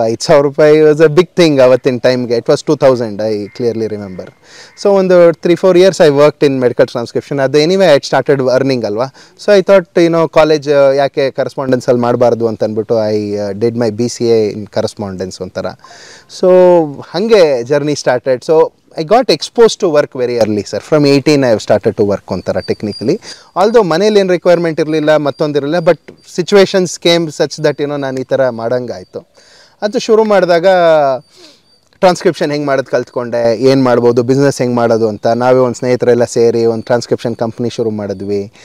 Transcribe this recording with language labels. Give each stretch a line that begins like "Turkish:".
English: 5,000 ರೂಪಾಯಿ was a big thing
Kannada: ಅವತ್ತಿನ ಟೈಮ್ಗೆ.
English: It was 2000, I clearly remember. So ಒಂದು 3-4 years I worked in medical transcription. ಅದು anyway I started earning ಅಲ್ವಾ. So I thought college
Kannada: ಯಾಕೆ ಕರೆಸ್ಪಾಂಡೆನ್ಸಲ್ಲಿ ಮಾಡಬಾರ್ದು ಅಂತ ಅಂದ್ಬಿಟ್ಟು
English: I did my BCA in correspondence ಒಂಥರ. So ಹಾಗೆ journey started. So I got exposed to work very early, sir. From 18 I have started to work onthara technically.
Kannada: Although ಮನೇಲಿ ಏನು requirement ಇರಲಿಲ್ಲ, ಮತ್ತೊಂದಿರಲಿಲ್ಲ,
English: but situations came such that
Kannada: ನಾನು ಈ ಥರ ಮಾಡಂಗಾಯಿತು. ಅದು ಶುರು ಮಾಡಿದಾಗ ಟ್ರಾನ್ಸ್ಕ್ರಿಪ್ಷನ್ ಹೆಂಗೆ ಮಾಡೋದು ಕಲ್ತ್ಕೊಂಡೆ, ಏನು ಮಾಡ್ಬೋದು, ಬಿಸ್ನೆಸ್ ಹೆಂಗೆ ಮಾಡೋದು ಅಂತ ನಾವೇ ಒಂದು ಸ್ನೇಹಿತರೆಲ್ಲ ಸೇರಿ ಒಂದು ಟ್ರಾನ್ಸ್ಕ್ರಿಪ್ಷನ್ ಕಂಪ್ನಿ ಶುರು ಮಾಡಿದ್ವಿ.